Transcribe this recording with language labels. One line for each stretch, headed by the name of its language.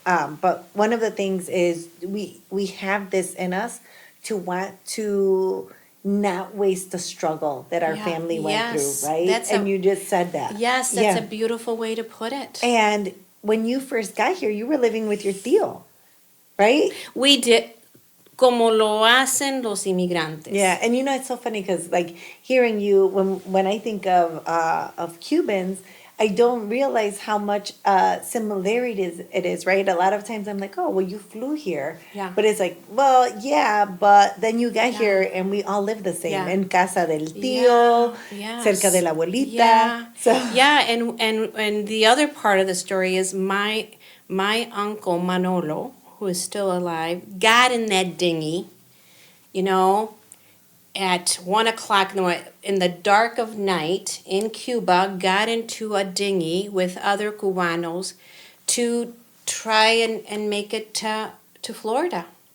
English: But one of the things is we have this in us to want to not waste the struggle that our family went through, right? And you just said that. Yes, that's a beautiful way to put it. And when you first got here, you were living with your tío, right? We did.
Spanish: Como lo hacen los inmigrantes.
English: Yeah, and it's so funny because hearing you, when I think of Cubans, I don't realize how much similarities it is, right? A lot of times I'm like, oh, well, you flew here. Yeah. But it's like, well, yeah, but then you got here and we all live the same. Yeah.
Spanish: En casa del tío, cerca de la abuelita.
English: Yeah. So. Yeah, and the other part of the story is my uncle Manolo, who is still alive, got in that dinghy, at 1 o'clock in the dark of night in Cuba, got into a dinghy with other Cubanos to try and make it to Florida.